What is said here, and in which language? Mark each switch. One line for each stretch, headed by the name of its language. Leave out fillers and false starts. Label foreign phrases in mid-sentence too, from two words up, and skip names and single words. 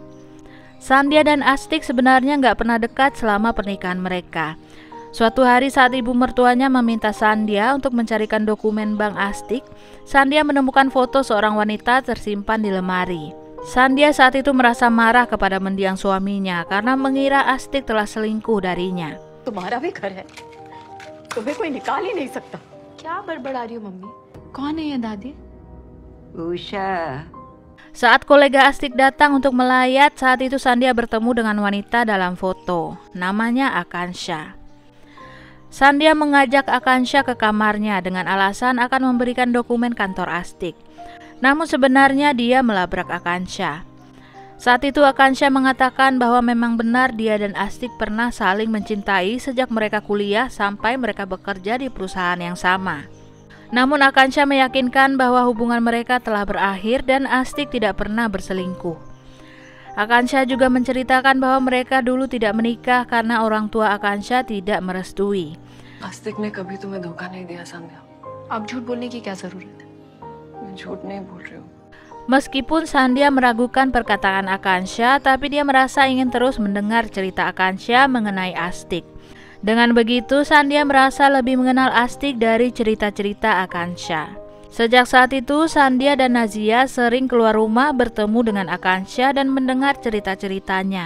Indonesian: Sandhya dan Astik sebenarnya nggak pernah dekat selama pernikahan mereka. Suatu hari saat ibu mertuanya meminta Sandhya untuk mencarikan dokumen bank Astik, Sandhya menemukan foto seorang wanita tersimpan di lemari. Sandhya saat itu merasa marah kepada mendiang suaminya karena mengira Astik telah selingkuh darinya.
Hindi: तुम्हारा भी घर है, तुम्हें कोई निकाल ही नहीं सकता। क्या बड़बड़ा रही हो मम्मी? कौन है ये दादी? उषा।
Indonesian: Saat kolega Astik datang untuk melayat, saat itu Sandhya bertemu dengan wanita dalam foto. Namanya Akansha. Sandhya mengajak Akansha ke kamarnya dengan alasan akan memberikan dokumen kantor Astik. Namun sebenarnya dia melabrak Akansha. Saat itu Akansha mengatakan bahwa memang benar dia dan Astik pernah saling mencintai sejak mereka kuliah sampai mereka bekerja di perusahaan yang sama. Namun Akansha meyakinkan bahwa hubungan mereka telah berakhir dan Astik tidak pernah berselingkuh. Akansha juga menceritakan bahwa mereka dulu tidak menikah karena orang tua Akansha tidak merestui.
Hindi: आस्तिक ने कभी तुम्हें धोखा नहीं दिया संध्या। अब झूठ बोलने की क्या जरूरत है? मैं झूठ नहीं बोल रही हूँ।
Indonesian: Meskipun Sandhya meragukan perkataan Akansha, tapi dia merasa ingin terus mendengar cerita Akansha mengenai Astik. Dengan begitu, Sandhya merasa lebih mengenal Astik dari cerita-cerita Akansha. Sejak saat itu, Sandhya dan Nazia sering keluar rumah bertemu dengan Akansha dan mendengar cerita-ceritanya.